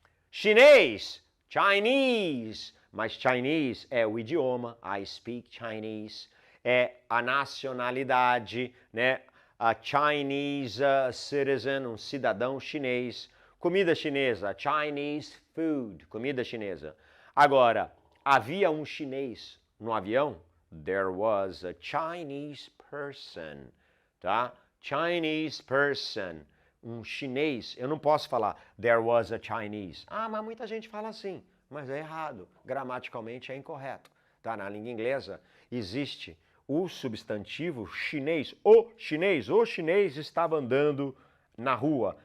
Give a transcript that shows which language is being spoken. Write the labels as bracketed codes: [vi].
[pt] Chinês, Chinese. Mas Chinese é o idioma, [en] I speak Chinese. [pt] É a nacionalidade, né? [en] A Chinese citizen, [pt] um cidadão chinês. Comida chinesa, Chinese food, comida chinesa. Agora, havia um chinês no avião? [en] There was a Chinese person, tá? [pt] Chinese person, um chinês. Eu não posso falar [en] there was a Chinese. [pt] Ah, mas muita gente fala assim, mas é errado. Gramaticalmente é incorreto, tá? Na língua inglesa existe o substantivo chinês. O chinês estava andando na rua.